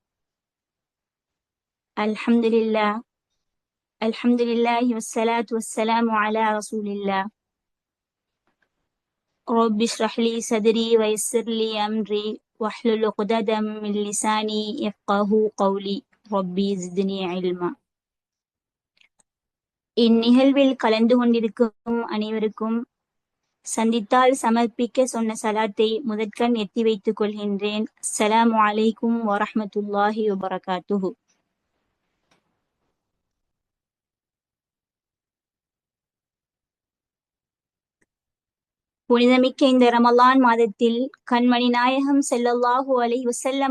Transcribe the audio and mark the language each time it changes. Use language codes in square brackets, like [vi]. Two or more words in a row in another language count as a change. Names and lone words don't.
[ar] الحمد لله الحمد لله والصلاة والسلام على رسول الله. رب اشرح لي صدري ويسر لي أمري واحلل عقدة من لساني يفقه قولي. ربي زدني علما. [ta] இந்நிகழ்வில் கலந்து கொண்டிருக்கும் அனைவருக்கும் சந்தித்தால் சமர்ப்பிக்க சொன்ன சலாத்தை முதற்கண் எத்தி வைத்துக் கொள்கின்றேன். [ar] السلام عليكم ورحمة الله وبركاته. [ta] புனிதமிக்க இந்த ரமலான் மாதத்தில் கண்மணி நாயகம் [ar] صلى الله عليه وسلم